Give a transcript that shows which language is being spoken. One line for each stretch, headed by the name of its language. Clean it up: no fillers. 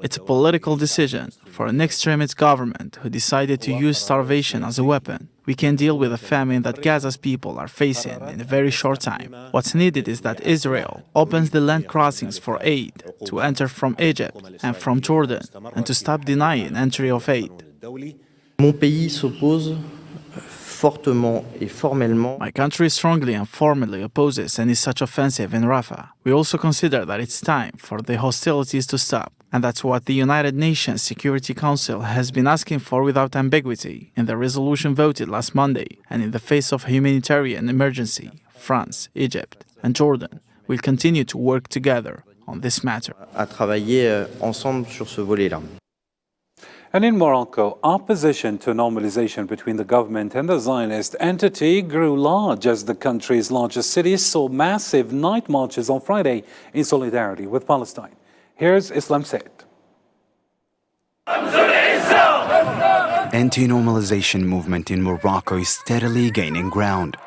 English: It's a political decision for an extremist government who decided to use starvation as a weapon. We can deal with the famine that Gaza's people are facing in a very short time. What's needed is that Israel opens the land crossings for aid to enter from Egypt and from Jordan and to stop denying entry of aid.
French: Mon pays s'oppose fortement et formellement.
English: My country strongly and formally opposes any such offensive in Rafah. We also consider that it's time for the hostilities to stop, and that's what the United Nations Security Council has been asking for without ambiguity in the resolution voted last Monday. And in the face of a humanitarian emergency, France, Egypt, and Jordan will continue to work together on this matter.
French: À travailler ensemble sur ce volet-là.
English: And in Morocco, opposition to normalization between the government and the Zionist entity grew large as the country's largest cities saw massive night marches on Friday in solidarity with Palestine. Here's Islam Said. Anti-normalization movement in Morocco is steadily gaining ground.